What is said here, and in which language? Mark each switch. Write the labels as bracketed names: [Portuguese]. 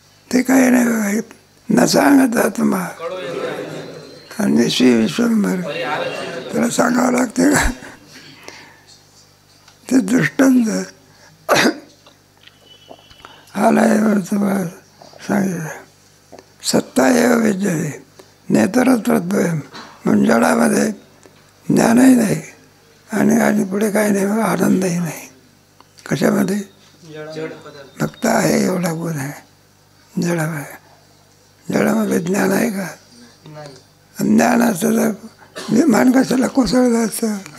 [Marathi] ते काही नाही बघा. न सांगत आत्मा आणि विश्वंभर त्याला सांगावं लागते का? ते दृष्टांत आलाय तुम्हाला सांगितलं. [Sanskrit] सत्ता एव विद्यते नेतरत्वद्वयम्. [Marathi] म्हणून जडामध्ये ज्ञानही नाही आणि पुढे काही नाही, आनंदही नाही. कशामध्ये? फक्त आहे एवढा गुण आहे जडामध्ये. जडामध्ये ज्ञान आहे का? ज्ञान असतं तर विमान कशाला कोसळलं असतं?